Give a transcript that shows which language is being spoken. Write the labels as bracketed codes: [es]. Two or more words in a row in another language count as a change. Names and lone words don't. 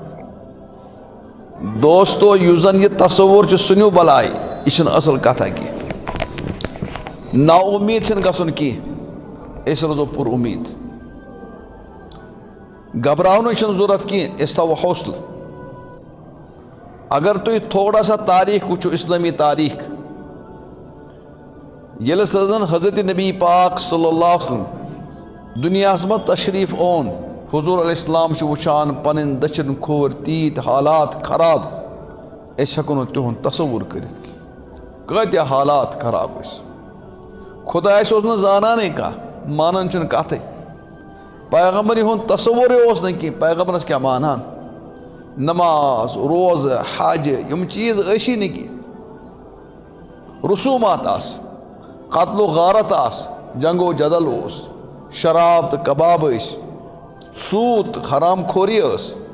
[ks] دوستو یُس زن یہ تصور چھُ سنو بلائی یہ چھنہٕ اصل کتھا کینٛہہ نا امید چھنہٕ گژھُن کینٛہہ أسۍ روزو پُر امید گھبراونٕچ چھنہٕ ضروٗرت کینٛہہ أسۍ تھاوو حوصلہٕ اگر تُہۍ تھوڑا سا تاریخ وٕچھو اسلامی تاریخ ییٚلہِ سا زن حضرت نبی پاک [ar] صلی اللہ علیہ وسلم [ks] دُنیاہس منٛز تشریف اون حضور [ar] علیہ السلام [ks] چھِ وٕچھان پنٕنۍ دٔچھِنۍ کھوٚر تیٖتۍ حالات خراب أسۍ ہٮ۪کو نہٕ تِہُنٛد تصور کٔرِتھ کینٛہہ کۭتیاہ حالات خراب ٲسۍ خۄدایس اوس نہٕ زانانٕے کانٛہہ مانان چھُنہٕ کتھٕے پیغمبر ہُنٛد تصورے اوس نہٕ کینٛہہ پیغمبرس کیٛاہ مانہان نماز روزٕ حج یِم چیٖز ٲسی نہٕ کینٛہہ رسوٗمات آسہٕ قتل و غارت آسہٕ جنگ و جدل اوس شراب تہٕ کباب ٲسۍ سوٗد تہٕ حرام خوری ٲس